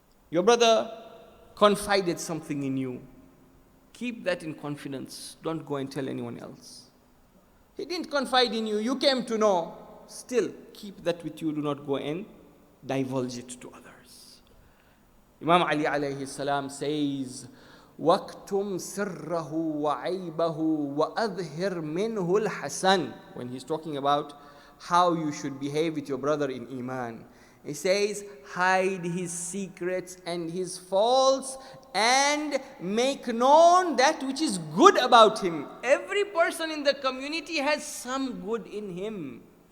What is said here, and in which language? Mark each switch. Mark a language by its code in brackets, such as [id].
[en] Your brother confided something in you. Keep that in confidence. Don't go and tell anyone else. He didn't confide in you. You came to know. Still, keep that with you. Do not go and divulge it to others. Imam Ali alayhi salam says, [ar] وَاكْتُمْ سِرَّهُ وَعَيْبَهُ وَأَظْهِرْ مِنْهُ الْحَسَنِ. [en] When he's talking about how you should behave with your brother in Iman, he says, hide his secrets and his faults and make known that which is good about him. Every person in the community has some good in him.